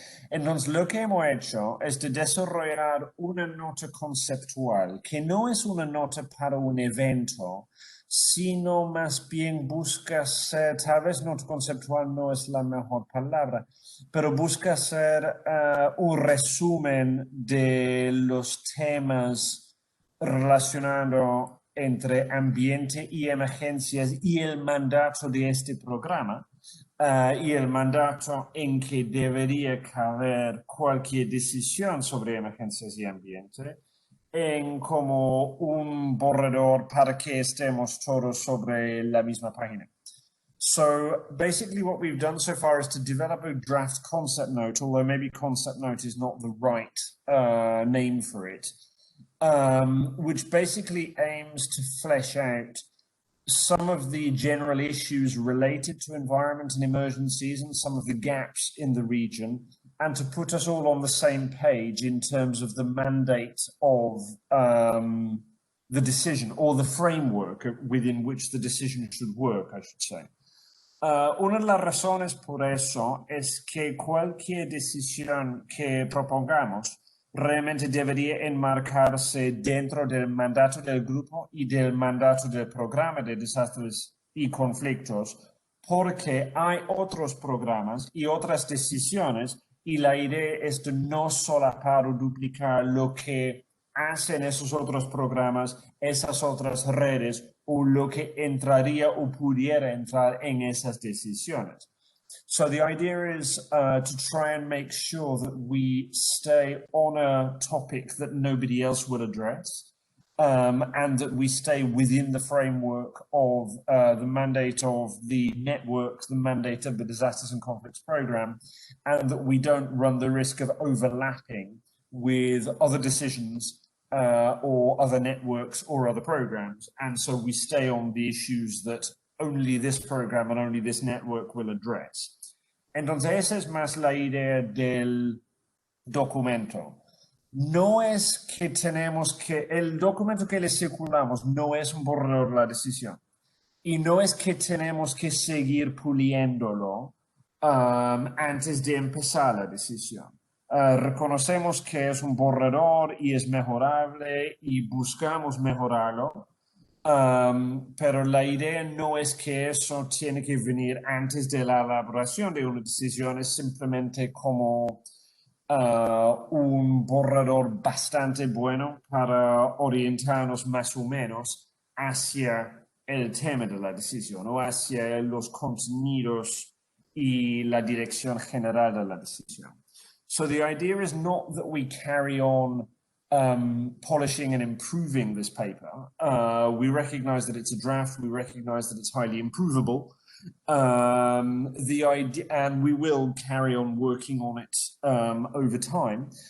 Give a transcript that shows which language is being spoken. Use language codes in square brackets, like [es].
[es] Entonces, lo que hemos hecho es de desarrollar una nota conceptual, que no es una nota para un evento, sino más bien busca ser, tal vez nota conceptual no es la mejor palabra, pero busca ser un resumen de los temas relacionados entre ambiente y emergencias y el mandato de este programa. Y el mandato en que debería caber cualquier decisión sobre emergencias y ambiente, en como un borrador para que estemos todos sobre la misma página. [en] So basically what we've done so far is to develop a draft concept note, although maybe concept note is not the right name for it, which basically aims to flesh out some of the general issues related to environment and emergencies and some of the gaps in the region, and to put us all on the same page in terms of the mandate of the decision, or the framework within which the decision should work, I should say. [es] Una de las razones por eso es que cualquier decisión que propongamos realmente debería enmarcarse dentro del mandato del grupo y del mandato del programa de desastres y conflictos, porque hay otros programas y otras decisiones y la idea es de no solapar o duplicar lo que hacen esos otros programas, esas otras redes o lo que entraría o pudiera entrar en esas decisiones. [en] So the idea is to try and make sure that we stay on a topic that nobody else would address, and that we stay within the framework of the mandate of the network, the mandate of the Disasters and Conflicts Programme, and that we don't run the risk of overlapping with other decisions or other networks or other programs. And so we stay on the issues that only this program and only this network will address. [es] Entonces esa es más la idea del documento. No es que tenemos que, el documento que le circulamos no es un borrador de la decisión. Y no es que tenemos que seguir puliéndolo antes de empezar la decisión. Reconocemos que es un borrador y es mejorable y buscamos mejorarlo, pero la idea no es que eso tiene que venir antes de la elaboración de una decisión, es simplemente como un borrador bastante bueno para orientarnos más o menos hacia el tema de la decisión o hacia los contenidos y la dirección general de la decisión. [en] So the idea is not that we carry on polishing and improving this paper. We recognize that it's a draft. We recognize that it's highly improvable. The idea, and we will carry on working on it over time.